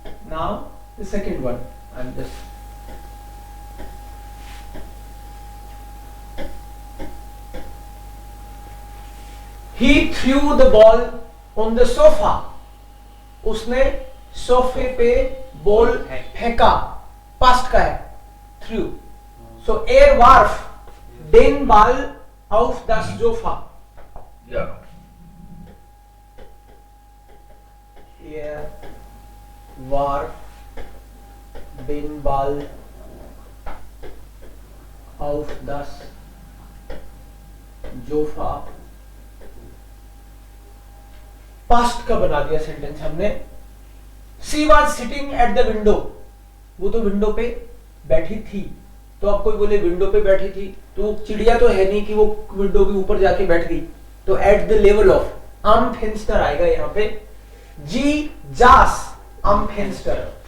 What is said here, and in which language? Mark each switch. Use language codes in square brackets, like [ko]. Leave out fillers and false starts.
[en] Now the second one I am just He threw the ball on the sofa. [hi] उसने सोफे पे ball फेंका. Past का है threw. [de] So er warf den Ball auf das Sofa. [en] Yeah. [de] Er warf den Ball auf das Sofa. [hi] Past का बना दिया sentence हमने. [en] She was sitting at the window. [hi] वो तो विंडो पे बैठी थी. तो आप कोई बोले विंडो पे बैठी थी, तो चिड़िया तो है नहीं कि वो विंडो के ऊपर जाके बैठ गई. तो एट द लेवल ऑफ आम फेंस्टर आएगा यहां पे. [de] जी जास आम फेंस्टर.